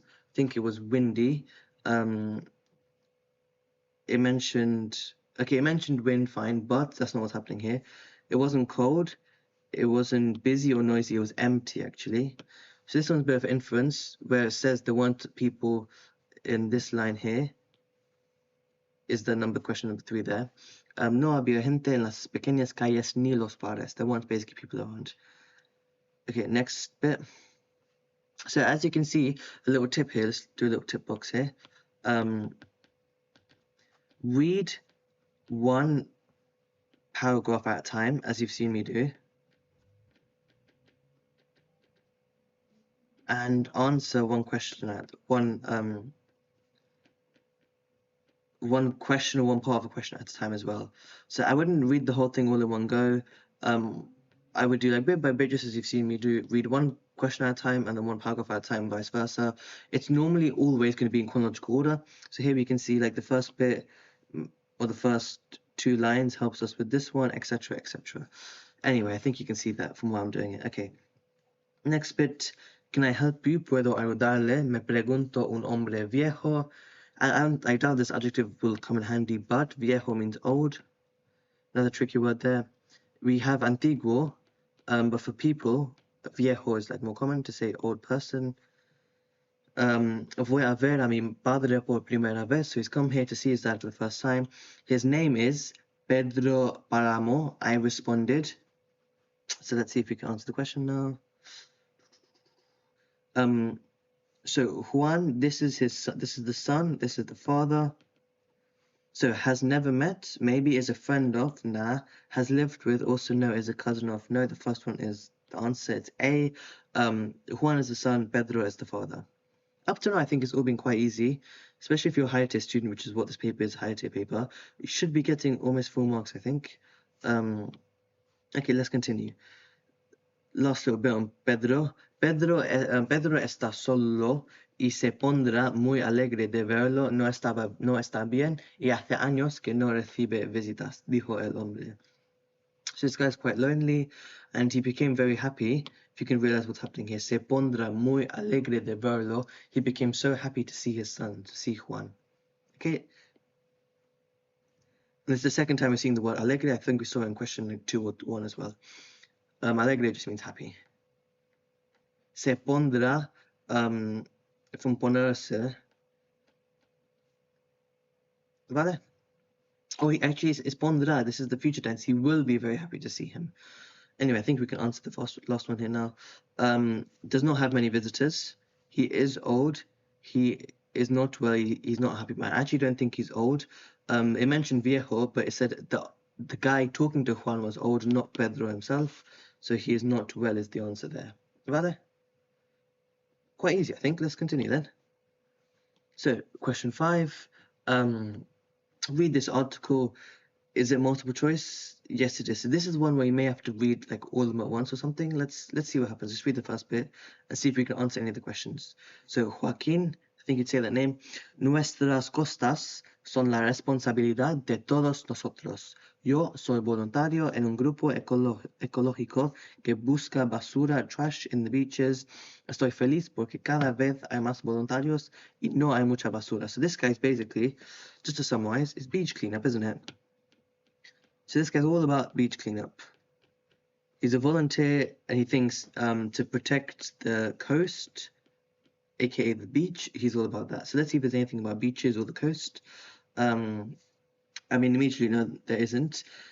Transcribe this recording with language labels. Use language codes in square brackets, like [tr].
[en] I think it was windy. It mentioned wind, fine, but that's not what's happening here. It wasn't cold, it wasn't busy or noisy, it was empty actually. So this one's a bit of inference where it says there weren't people in this line here. Is the question number 3 there. [es] No había gente en las pequeñas calles ni los bares. [en] There weren't basically people around. Okay, next bit. So as you can see, a little tip here, let's do a little tip box here. Read one paragraph at a time, as you've seen me do, and answer one question at one question or one part of a question at a time as well. So I wouldn't read the whole thing all in one go. I would do like bit by bit, just as you've seen me do. Read one question at a time and then one paragraph at a time, vice versa. It's normally always going to be in chronological order. So here we can see like the first bit or the first 2 lines helps us with this one, etc., etc. Anyway, I think you can see that from where I'm doing it. Okay. Next bit. Can I help you? [es] ¿Puedo ayudarle? Me pregunto un hombre viejo. [en] I doubt this adjective will come in handy, but viejo means old. Another tricky word there. We have antiguo, but for people, viejo is like more common to say old person. [es] Voy a ver a mi padre por primera vez. [en] So he's come here to see his dad for the first time. His name is Pedro Paramo. I responded. So let's see if we can answer the question now. So Juan, this is the son, this is the father. So has never met, maybe is a friend of, nah. Has lived with, also no, is a cousin of, no. The first one is the answer, it's A. Juan is the son, Pedro is the father. Up to now, I think it's all been quite easy, especially if you're a higher tier student, which is what this paper is, higher tier paper. You should be getting almost full marks, I think. Okay, let's continue. Last little bit on Pedro. [es] Pedro está solo y se pondrá muy alegre de verlo. No está bien y hace años que no recibe visitas, dijo el hombre. [en] So this guy's quite lonely and he became very happy. If you can realize what's happening here. [es] Se pondrá muy alegre de verlo. [en] He became so happy to see his son, to see Juan. Okay. This is the second time we're seeing the word alegre. I think we saw it in question 2 or 1 as well. Alegre just means happy. [es] Se pondrá, from ponerse, ¿vale? [en] Oh, he actually is pondrá. This is the future tense. He will be very happy to see him. Anyway, I think we can answer the last one here now. Does not have many visitors. He is old. He is not well. He's not happy. I actually don't think he's old. It mentioned viejo, but it said the guy talking to Juan was old, not Pedro himself. So he is not well is the answer there. ¿Vale? Quite easy, I think. Let's continue then. So, question 5. Read this article. Is it multiple choice? Yes, it is. So this is one where you may have to read like all of them at once or something. Let's see what happens. Just read the first bit and see if we can answer any of the questions. So, Joaquín, I think you'd say that name. [es] Nuestras costas son la responsabilidad de todos nosotros. Yo soy voluntario en un grupo ecológico que busca basura, [en] trash in the beaches. [es] Estoy feliz porque cada vez hay más voluntarios y no hay mucha basura. [en] So this guy's basically, just to summarize, is beach cleanup, isn't it? So this guy's all about beach cleanup. He's a volunteer and he thinks to protect the coast, aka the beach. He's all about that. So let's see if there's anything about beaches or the coast. I mean, immediately, no, there isn't.